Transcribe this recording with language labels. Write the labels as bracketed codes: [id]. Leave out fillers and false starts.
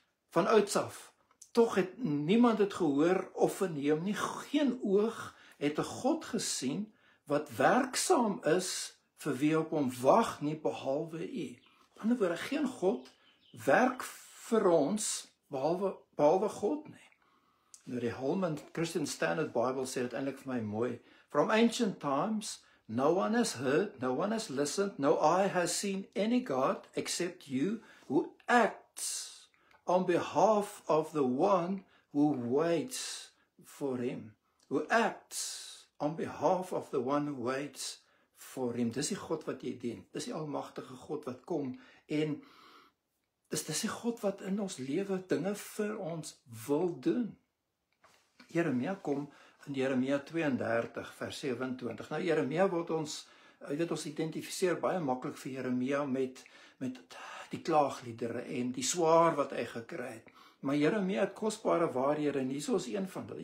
[af] Van ouds af, tog het niemand dit gehoor of verneem nie, geen oog het 'n God gesien wat werksaam is vir wie op hom wag nie, behalwe U. Aan die ander woorde, geen God werk vir ons behalwe God nie. Nou die Holman Christian Standard Bible sê dit eintlik vir my mooi. [en] From ancient times, no one has heard, no one has listened, no eye has seen any God except you, who acts on behalf of the one who waits for him. Who acts on behalf of the one who waits for him. [af] Dis die God wat jy dien. Dis die almagtige God wat kom en dis die God wat in ons lewe dinge vir ons wil doen. Jeremia kom in Jeremia 32 vers 27. Nou Jeremia word ons, jy weet, ons identifiseer baie maklik vir Jeremia met die klaagliedere en die swaar wat hy gekry het. Maar Jeremia het kosbare waarhede en hier is een van hulle.